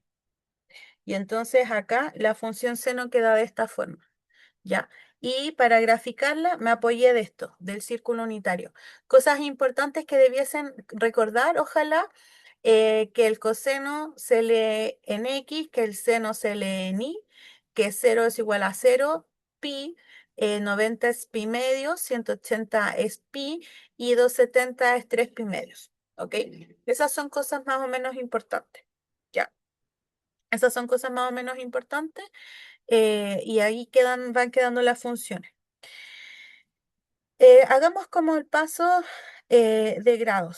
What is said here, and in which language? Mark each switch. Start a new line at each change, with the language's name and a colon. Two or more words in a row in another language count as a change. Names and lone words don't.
Spanish: Y entonces acá la función seno queda de esta forma, ¿ya? Y para graficarla me apoyé de esto, del círculo unitario. Cosas importantes que debiesen recordar, ojalá, que el coseno se lee en X, que el seno se lee en Y, que 0 es igual a 0, pi, 90 es pi medios, 180 es pi y 270 es 3 pi medios. ¿Ok? Esas son cosas más o menos importantes. ¿Ya? Esas son cosas más o menos importantes y ahí van quedando las funciones. Hagamos como el paso de grados.